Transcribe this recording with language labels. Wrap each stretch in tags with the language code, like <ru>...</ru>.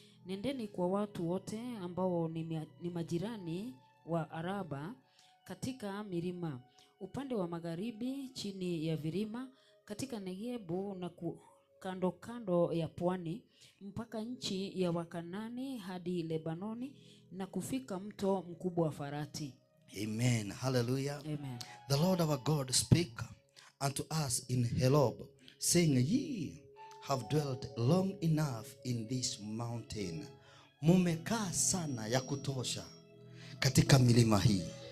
<sw>Nendeni kwa watu wote ambao ni majirani wa Araba katika milima, upande wa magharibi chini ya vilima, katika Negebu na kando kando ya pwani, mpaka nchi ya Wakanani hadi Lebanoni na kufika mto mkubwa wa Farati. Amen. Hallelujah. Amen.</sw> <en>The Lord our God speak unto us in Helob, saying, Ye have dwelt long enough in this mountain.</en> <sw>Mumekaa sana ya kutosha katika milima hii.</sw>